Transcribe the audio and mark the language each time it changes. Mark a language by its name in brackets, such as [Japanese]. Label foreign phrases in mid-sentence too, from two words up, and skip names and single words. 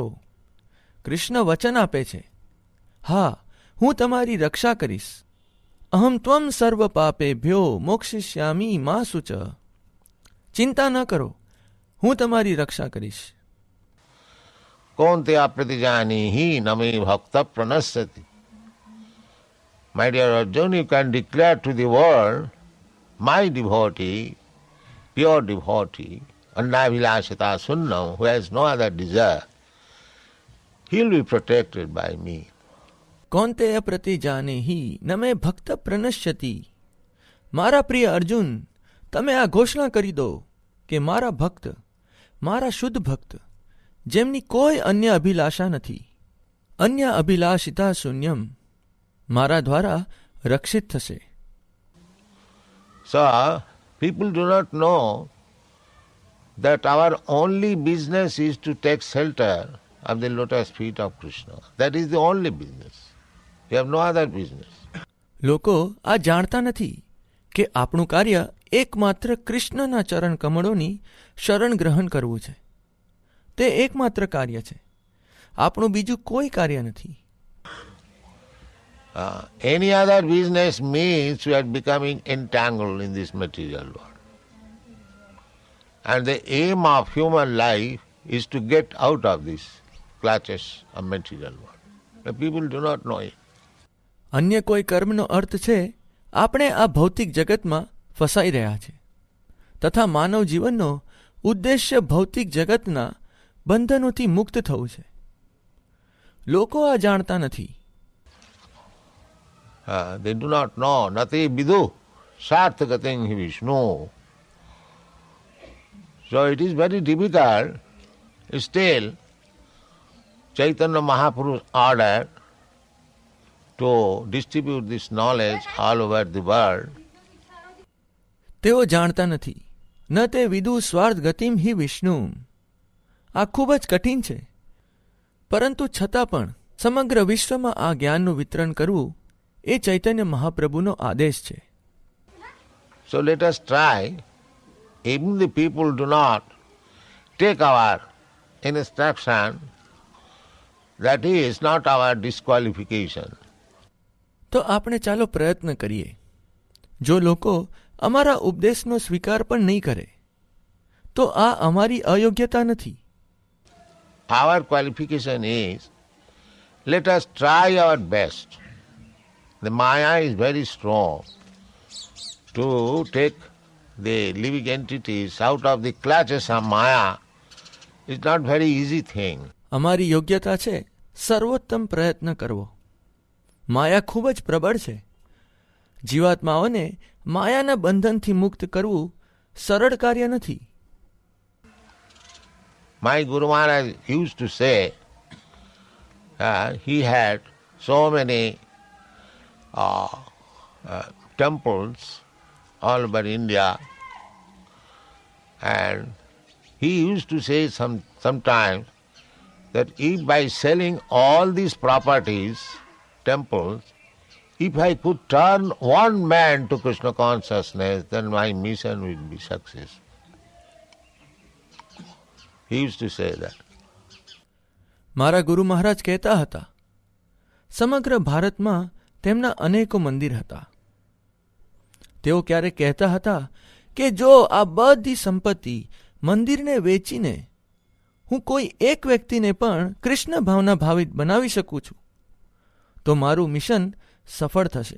[Gujarati] કૃષ્ણ વચન આપે છે, હા, હું તમારી રક્ષા કરીશ. [Sanskrit] અહમ ત્વમ સર્વ પાપેભ્યો મોક્ષિષ્યામી મા શુચ. [Gujarati] ચિંતા ન કરો, હું તમારી રક્ષા કરીશ. [Sanskrit] कौन्तेय प्रतिजानीहि न मे भक्तः प्रणश्यति. [English] My dear Arjuna, you can declare to the world, my devotee, pure devotee, [Sanskrit] अन्याभिलाषिता शून्यम्, [English] who has no other desire, he will be protected by me. [Sanskrit] કૌંતેય પ્રતિ જાને હી નમે ભક્ત પ્રનશ્યતિ. [Gujarati] મારા પ્રિય અર્જુન, તમે આ ઘોષણા કરી દો કે મારા ભક્ત, મારા શુદ્ધ ભક્ત, જેમની કોઈ અન્ય અભિલાષા નથી, [Sanskrit] અન્ય અભિલાષિતા શૂન્યમ, [Gujarati] મારા દ્વારા રક્ષિત થશે. [English] So, people do not know that our only business is to take shelter of the lotus feet of Krishna. That is the only business. We have no other business. [Gujarati] લોકો આ જાણતા નથી કે આપણું કાર્ય એકમાત્ર કૃષ્ણના ચરણ કમળોની શરણ ગ્રહણ કરવું છે. તે એકમાત્ર કાર્ય છે, આપણું બીજું કોઈ કાર્ય નથી. [English] Any other business means we are becoming entangled in this material world. And the aim of human life is to get out of this clutches of material world. The people do not know it. [Gujarati] અન્ય કોઈ કર્મનો અર્થ છે આપણે આ ભૌતિક જગતમાં ફસાઈ રહ્યા છે તથા માનવ જીવનનો ઉદ્દેશ્ય ભૌતિક જગતના બંધનોથી મુક્ત થવું છે. લોકો આ જાણતા નથી. [English] They do not know. [Sanskrit] न ते विदुः स्वार्थगतिं हि विष्णुम्. [English] So it is very difficult. Still, Chaitanya Mahaprabhu ordered to distribute this knowledge all over the world. [Gujarati] તેઓ જાણતા નથી. [Sanskrit] ન તે વિદુ સ્વાર્થ ગતિમ હિ વિષ્ણુ. [Gujarati] આ ખૂબ જ કઠિન છે, પરંતુ છતાં પણ સમગ્ર વિશ્વમાં આ જ્ઞાનનું વિતરણ કરવું એ ચૈતન્ય મહાપ્રભુનો આદેશ છે. [English] So let us try, even the people do not take our instruction, that is not our disqualification. [Gujarati] તો આપણે ચાલો પ્રયત્ન કરીએ. જો લોકો અમારા ઉપદેશનો સ્વીકાર પણ નહીં કરે તો આ અમારી અયોગ્યતા નથી. [English] Our qualification is, let us try our best. The Maya is very strong. To take the living entities out of the clutches of Maya is not very easy thing. [Gujarati] અમારી યોગ્યતા છે સર્વોત્તમ પ્રયત્ન કરવો. માયા ખૂબ જ પ્રબળ છે. જીવાત્માઓને માયાના બંધનથી મુક્ત કરવું સરળ કાર્ય નથી. [English] My Guru Maharaj used to say, he had so many temples all over India, and he used to say sometimes that if by selling all these properties, temples, if I could turn one man to Krishna consciousness, then my mission will be successful. He used to say that. [Gujarati] મારા ગુરુ મહારાજ કહેતા હતા, સમગ્ર ભારતમાં તેમના અનેકો મંદિર હતા. તેઓ ક્યારેક કહેતા હતા કે જો આ બધી સંપત્તિ મંદિરને વેચીને હું કોઈ એક વ્યક્તિને પણ કૃષ્ણ ભાવના ભાવિત બનાવી શકું છું તો મારું મિશન સફળ થશે.